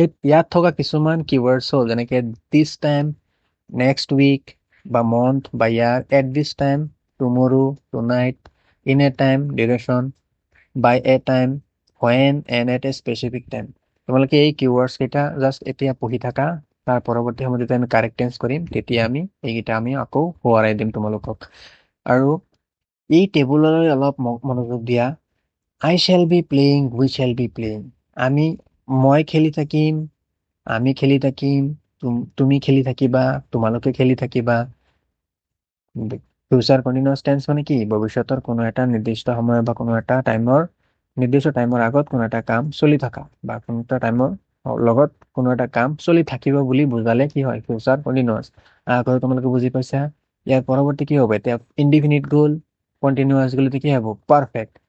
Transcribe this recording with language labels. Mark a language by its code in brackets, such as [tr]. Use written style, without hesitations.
[as] ইয়াত থকা কিছুমান কিৱৰ্ডছ হ'ল যেনেকে দিছ টাইম, নেক্সট উইক বা মন্থ বা ইয়াৰ, at this time, টুমৰো, tonight, in a time, duration, by A time, when, and at A specific time. তোমালোকে এই কিৱৰ্ডছ কেইটা জাষ্ট এতিয়া পঢ়ি থাকা, তাৰ পৰৱৰ্তী সময়ত যেতিয়া আমি কাৰেক্ট টেন্স কৰিম তেতিয়া আমি এইকেইটা আমি আকৌ সোঁৱৰাই দিম তোমালোকক। আৰু এই টেবুললৈ অলপ মনোযোগ দিয়া। [en] I shall be playing, we shall be playing, [as] মই খেলি থাকিম, আমি খেলি থাকিম, তুমি খেলি থাকিবা, তোমালোকে খেলি থাকিবা। ফিউচাৰ কণ্টিনিউৱাছ টেন্স মানে কি, ভৱিষ্যতৰ কোনো এটা নিৰ্দিষ্ট সময় বা কোনো এটা নিৰ্দিষ্ট টাইমৰ আগত কোনো এটা কাম চলি থকা বা কোনো এটা টাইমৰ লগত কোনো এটা কাম চলি থাকিব বুলি বুজালে কি হয়, ফিউচাৰ কণ্টিনিউৱাছ। আগতে তোমালোকে বুজি পাইছা। ইয়াৰ পৰৱৰ্তী কি হ'ব, এতিয়া ইনডিফিনিট গ'ল, কণ্টিনিউৱাছ গ'ল, এতিয়া কি হ'ব, পাৰফেক্ট।